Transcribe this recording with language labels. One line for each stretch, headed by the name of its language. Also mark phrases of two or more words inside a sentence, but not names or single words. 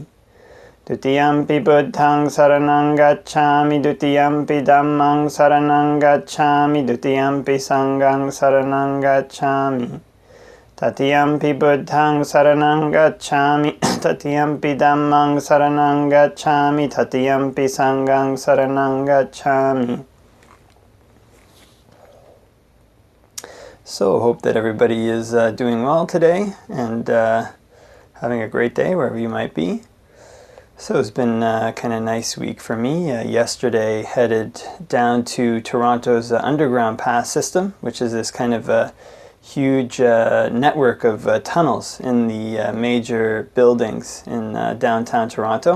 Pali: Dutiyampi buddhang saranang gacchami, dutiyampi dhammang saranang gacchami, dutiyampi sanghang saranang gacchami. Tatiyampi buddhang saranang gacchami, tatiyampi dhammang saranang gacchami, tatiyampi sanghang saranang gacchami.
English: So hope that everybody is doing well today and having a great day wherever you might be. So it's been kind of nice week for me. Yesterday headed down to Toronto's underground pass system, which is this kind of a huge network of tunnels in the major buildings in downtown Toronto.